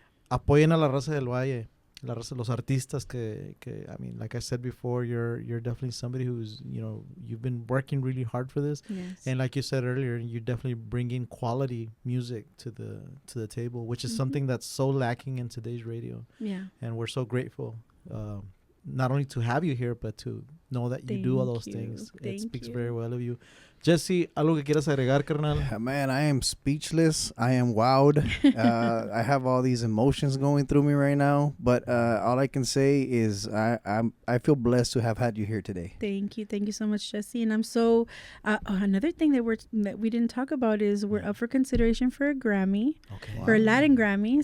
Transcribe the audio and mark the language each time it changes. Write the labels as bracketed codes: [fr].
[es] Apoyen a la raza del Valle, la raza, los artistas que [en] I mean, like I said before, you're definitely somebody who's you've been working really hard for this, and like you said earlier, you're definitely bringing quality music to the table, which is something that's so lacking in today's radio. And we're so grateful not only to have you here, but to know that you do all those things. It speaks very well of you. [es] Jesse, ¿algo que quieras agregar, carnal? [en] Man, I am speechless. I am wowed. I have all these emotions going through me right now. But all I can say is I feel blessed to have had you here today. Thank you so much, Jesse. And I'm so another thing that we didn't talk about is we're up for consideration for a Grammy, for a Latin Grammy.